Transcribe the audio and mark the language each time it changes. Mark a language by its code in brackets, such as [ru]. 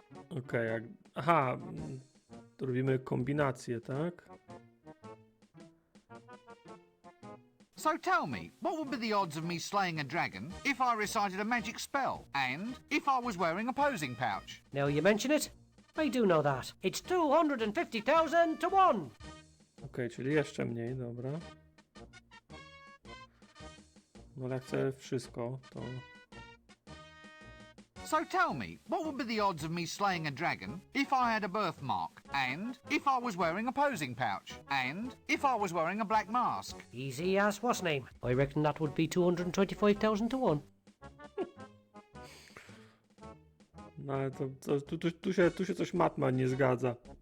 [pl] Okej, aha, to robimy kombinację, tak? [en] So tell me, what would be the odds of me slaying a dragon if I recited a magic spell, and if I was wearing a posing pouch? Now you mention it, I do know that. It's 250,000 to 1. [pl] Okej, czyli jeszcze mniej, dobra. No ale jak chcę wszystko, to... [en] So tell me, what would be the odds of me slaying a dragon if I had a birthmark, and if I was wearing a posing pouch, and if I was wearing a black mask? Easy as what's name. I reckon that would be 225,000 to 1. [pl] No ale tu się coś matma nie zgadza.